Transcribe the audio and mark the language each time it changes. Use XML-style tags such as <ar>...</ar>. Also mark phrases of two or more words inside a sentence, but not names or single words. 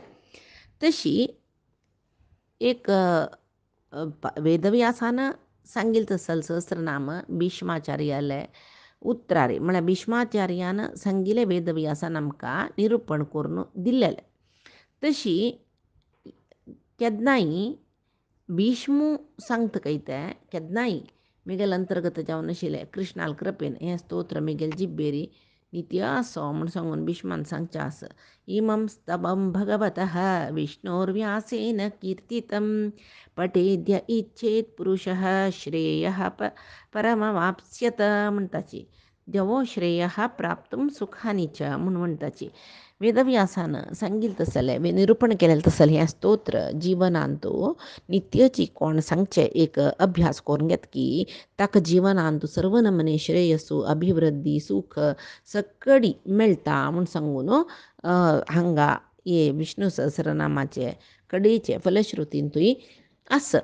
<kok>तशी एक वेदव्यासान सांगील तसल सहस्रनाम भीष्माचार्याले उतरारी म्हळ्यार भीष्माचार्यान सांगिल्ले वेदव्यासान आमकां निरूपण करून दिल्लेलें. तशी केन्नाय भीष्मू सांगता काय तें केन्नाय म्हगेले अंतर्गत जावन नाशिल्लें कृष्णाल कृपेन हें स्तोत्र म्हगेले जिब्बेरी नित्य आसो म्हूण सांगून भीष्मान सांगचें आसा.</kok> <sa>इमं स्तवं भगवतः विष्णोर्व्यासेन कीर्तितं पठेद्य इच्छेत पुरुषः श्रेयः परमवाप्स्यत म्हणटाची. देवो श्रेयः प्राप्तुं सुखानी च</sa> <kok>म्हूण म्हणटाची. वेदव्यासान सांगील तसलें निरूपण केलेलें तसलें हें स्तोत्र जिवनांतू नित्यची कोण सांगचे एक अभ्यास करून घेत की ताका जिवनांतू सर्व नमने श्रेयसू अभिवृद्धी सुख सकडी मेळटा म्हूण सांगून हांगा हे विष्णू सहस्रनामाचे कडेचे फलश्रुतींतूय आसा.</kok>